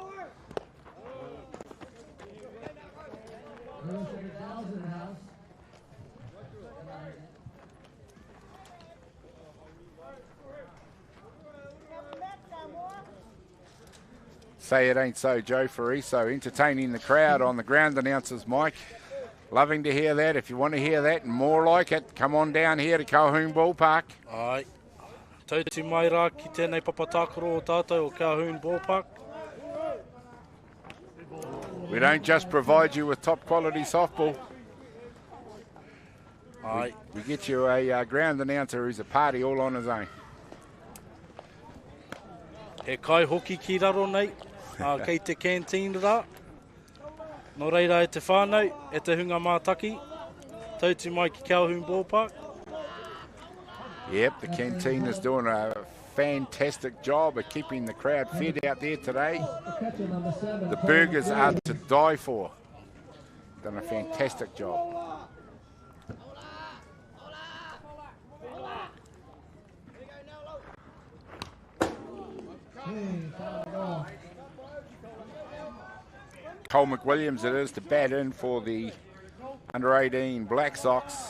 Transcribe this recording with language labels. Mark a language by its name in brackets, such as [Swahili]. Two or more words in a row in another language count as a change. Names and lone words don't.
[English] Say it ain't so, Joe Fariso, entertaining the crowd on the ground announcer's mic. Loving to hear that. If you want to hear that and more like it, come on down here to Colquhoun Ballpark. [Māori] Ai. Tauti mai rā ki tēnei papatakoro o tātou o Colquhoun Ballpark. [English] We don't just provide you with top quality softball. [Māori] Ai. [English] We get you a ground announcer who's a party all on his own. [Māori] He kai hoki ki raro nei, kei te canteen rā. Nō reira e te whānau, e te hunga mātaki. Tauti mai ki Colquhoun Ballpark. [English] Yep, the canteen is doing a fantastic job of keeping the crowd fed out there today. The burgers are to die for. Done a fantastic job. Cole McWilliams it is to bat in for the under-18 Black Sox.